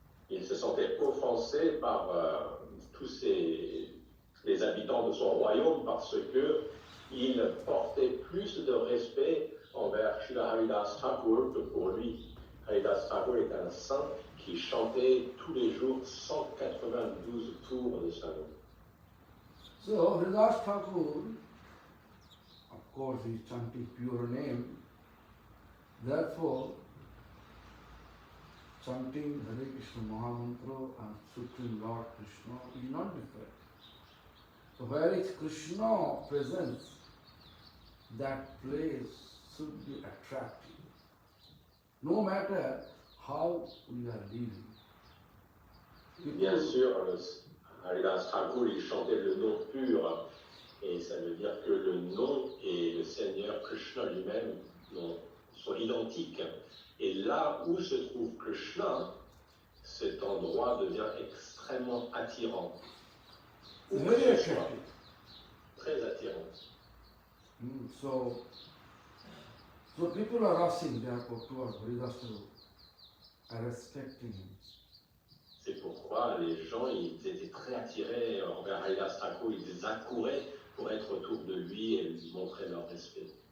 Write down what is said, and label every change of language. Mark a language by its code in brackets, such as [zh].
[fr] il se sentait offensé par tous les habitants de son royaume parce que il portait plus de respect envers Srila Haridas Thakur que pour lui. Haridas Thakur est un saint qui chantait tous les jours 192 tours de sa langue. [en] So Haridas Thakur, of course, he is chanting pure name. Therefore, chanting Hare Krishna Mahamantra and Supreme Lord Krishna is not different. So where is Krishna presence, that place should be attractive. No matter how we are living. [fr] Bien sûr, Haridas Thakur, il chantait le nom pur, et ça veut dire que le nom et le Seigneur Krishna lui-même sont identiques. Et là où se trouve Krishna, cet endroit devient extrêmement attirant. Où que [en] Very [fr] ce soit, [en] attractive. [fr] très attirant. [en] So people are rushing therefore towards Haridas Thakur, are respecting him. [fr] C'est pourquoi les gens ils étaient très attirés envers Haridas Thakur, ils accouraient pour être autour de lui et lui montrer leur respect.